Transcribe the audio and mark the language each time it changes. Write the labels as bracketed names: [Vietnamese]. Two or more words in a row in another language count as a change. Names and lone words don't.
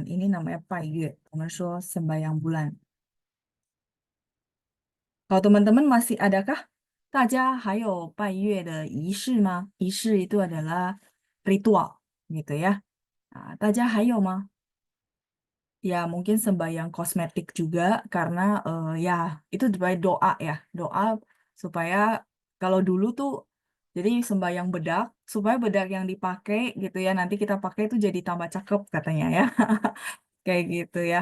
[Indonesian] Ini namanya [Chinese] 拜月, [Indonesian] sembahyang bulan. Kalau teman-teman masih adakah [Chinese] 大家还有拜月的仪式吗？仪式 [Indonesian] itu adalah ritual gitu ya. Nah, [Chinese] 大家还有吗? [Indonesian] Ya mungkin sembahyang kosmetik juga karena ya itu sebagai doa ya. Doa supaya kalau dulu tuh jadi sembahyang bedak supaya bedak yang dipakai gitu ya nanti kita pakai itu jadi tambah cakep katanya ya. Kayak gitu ya.